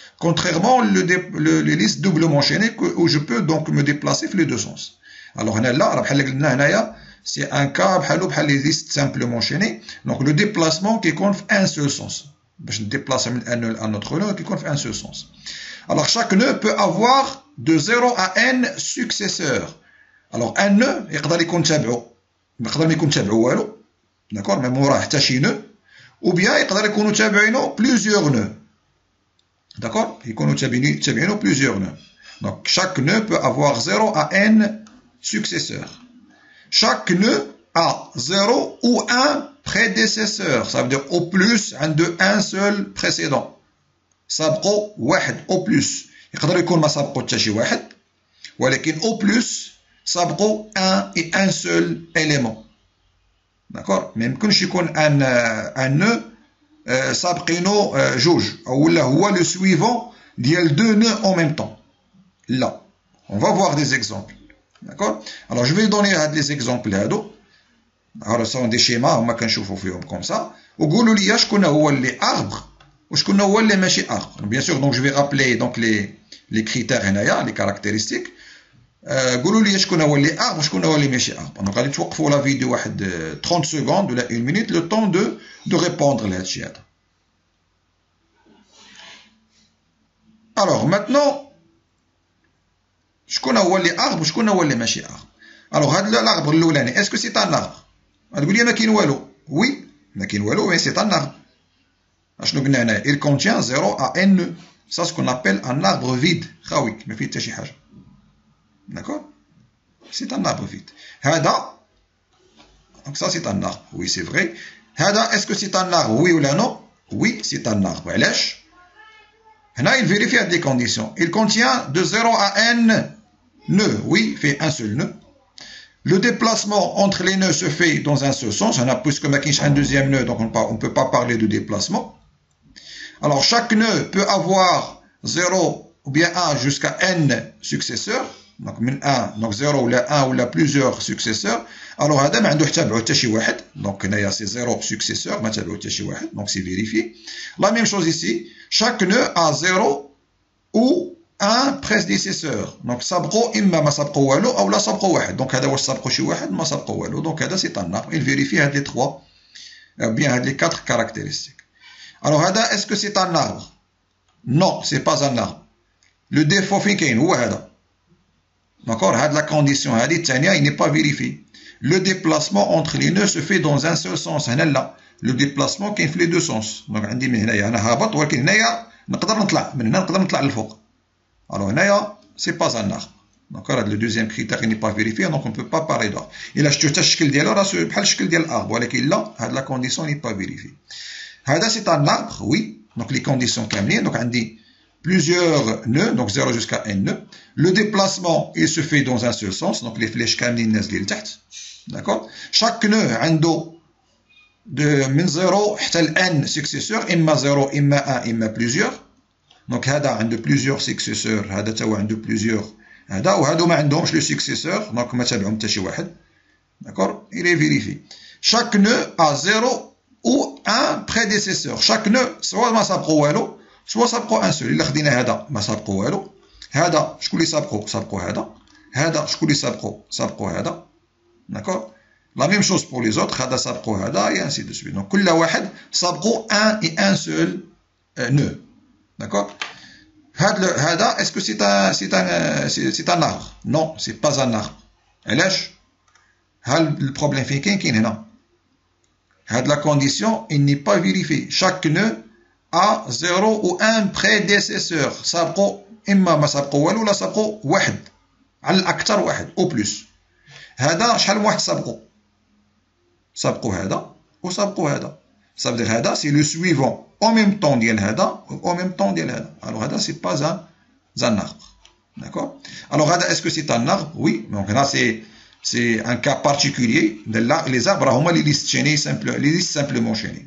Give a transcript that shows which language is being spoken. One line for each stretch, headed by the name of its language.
French: Contrairement les listes doublement enchaînées où je peux donc me déplacer
Arabic: في
French: les deux sens. Alors
Arabic: هنا لا راه بحال قلنا هنايا
French: c'est un cas بحال les listes simplement enchaînées. Donc le déplacement qui compte un seul sens.
Arabic: باش نديبلاصا
French: من un nœud à un autre nœud qui compte un seul sens. Alors chaque nœud peut avoir de 0 à n successeurs. Alors un nœud
Arabic: يقدر يكون تابعو يقدر ما يكون تابعو والو.
French: D'accord.
Arabic: ما موراه حتى شي nœud.
French: Ou bien
Arabic: يقدر يكونوا تابعينو plusieurs nœuds.
French: D'accord.
Arabic: يكونوا تابعينو plusieurs nœuds.
French: Donc chaque nœud peut avoir 0 à n successeurs. Chaque nœud a 0 ou un prédécesseur. Ça veut dire au plus un seul précédent.
Arabic: سابقو واحد
French: au plus.
Arabic: يقدر يكون ما سابقو حتى شي واحد ولكن
French: au plus
Arabic: سابقو
French: un seul élément. D'accord.
Arabic: ما يمكنش يكون un nœud سابقينو جوج او ولا هو
French: le suivant
Arabic: ديال
French: deux nœuds en même temps. Là, on va voir des exemples. D'accord. Alors je vais donner des exemples
Arabic: هادو.
French: Alors ce sont des schémas
Arabic: هما كنشوفوا فيهم
French: comme ça.
Arabic: وقولوا لي شكون هو اللي arbre وشكون هو اللي ماشي arbre.
French: Bien sûr, donc je vais rappeler donc les critères
Arabic: هنايا,
French: les caractéristiques.
Arabic: قولوا لي شكون هو اللي arbre وشكون هو اللي ماشي arbre.
French: Donc
Arabic: غادي توقفوا
French: la vidéo واحد 30 secondes ولا 1 minute le temps de répondre
Arabic: لهاد الشيء هذا. Alors maintenant شكون هو اللي arbre وشكون هو اللي ماشي arbre.
French: Alors هذا l'arbre
Arabic: الاولاني
French: est-ce que c'est un arbre.
Arabic: غتقول لي ما كاين والو.
French: Oui,
Arabic: ما كاين والو
French: mais c'est un arbre.
Arabic: اشنو قلنا هنا
French: il contient 0 à n nœuds. Ça ce qu'on appelle un arbre vide
Arabic: خاوي ما فيه حتى شي حاجه.
French: D'accord. C'est un arbre vide. هذا donc ça c'est un arbre. Oui, c'est vrai. هذا est-ce que c'est un arbre. Oui ou non. Oui, c'est un arbre.
Arabic: علاش هنا
French: il vérifie à des conditions. Il contient de 0 à n nœuds. Oui, fait un seul nœud. Le déplacement entre les nœuds se fait dans un seul sens. Puisque ma quiche un deuxième nœud, donc on ne peut pas parler de déplacement. Alors chaque nœud peut avoir 0 ou bien 1 jusqu'à n successeurs. Donc 1, donc 0 ou 1 ou plusieurs successeurs. Alors
Arabic: هذا ما عنده حتى شي واحد. Donc هنايا
French: c'est 0 successeur,
Arabic: ما تابعو حتى شي واحد.
French: Donc c'est vérifié. La même chose ici. Chaque nœud a 0 ou un prédécesseur. Donc
Arabic: سابقو إما ما سابقو والو أو لا سابقو واحد. Donc هذا واش سابقو شي واحد ما سابقو والو.
French: Donc هذا c'est un arbre. Il vérifie
Arabic: هاد
French: les 3 bien هاد les 4 caractéristiques. Alors هذا est-ce que c'est un arbre. Non, c'est pas un arbre. Le défaut
Arabic: فين كاين هو هذا.
French: D'accord. هاد la condition
Arabic: هادي الثانية
French: il n'est pas vérifié. Le déplacement entre les nœuds se fait dans un seul sens.
Arabic: هنا لا.
French: Le déplacement
Arabic: كاين في
French: les deux sens.
Arabic: Donc عندي من هنايا أنا هابط ولكن هنايا نقدر نطلع من هنا نقدر نطلع للفوق.
French: Alors
Arabic: هنايا
French: c'est pas un arbre. D'accord. Le deuxième critère il n'est pas vérifié donc on ne peut pas parler d'arbre.
Arabic: إلا شفتو حتى الشكل ديالو راه بحال الشكل ديال الارbre ولكن لا هاد
French: la condition n'est pas vérifiée. هذا c'est un arbre oui. Donc les conditions كاملين. Donc عندي plusieurs nœuds, donc 0 jusqu'à n nœuds. Le déplacement, il se fait dans un seul sens, donc les flèches
Arabic: كاملين نازلين لتحت.
French: D'accord. Chaque nœud
Arabic: عنده من 0 حتى ل n successeurs, إما 0 إما 1 إما plusieurs. Donc هذا عنده
French: plusieurs successeurs,
Arabic: هذا تا هو عنده plusieurs. هذا وهادو ما عندهمش le successeur, donc ما تابعهم حتى شي واحد.
French: D'accord. Il est vérifié. Chaque nœud a 0 ou un prédécesseur. Chaque nœud soit
Arabic: ما سابقو والو soit سابقو ان سول. الا خدينا هذا ما سابقو والو. هذا شكون اللي سابقو هذا. هذا شكون اللي سابقو هذا. داكور.
French: La même chose pour les autres,
Arabic: هذا سابقو هذا
French: et ainsi de suite. Donc
Arabic: كل واحد سابقو
French: un et un seul nœud. D'accord? هذا est-ce que c'est un arbre? Non, c'est pas un arbre.
Arabic: علاش؟ هل البروبليم فين كاين هنا؟ هاد
French: la condition il n'est pas vérifié. Chaque nœud a 0 ou un prédécesseur.
Arabic: سابقو إما ما سابقو والو ولا سابقو واحد على الأكثر واحد أو بلوس. هذا شحال من واحد سابقو هذا وسابقو هذا.
French: Ça veut dire هذا c'est le suivant en même temps
Arabic: ديال هذا
French: en même temps ديال هذا. Alors هذا c'est pas un arbre. D'accord? Alors هذا est-ce que c'est un arbre? Oui. Donc là c'est un cas particulier. Les arbres هما les listes chaînées les listes simplement chaînées.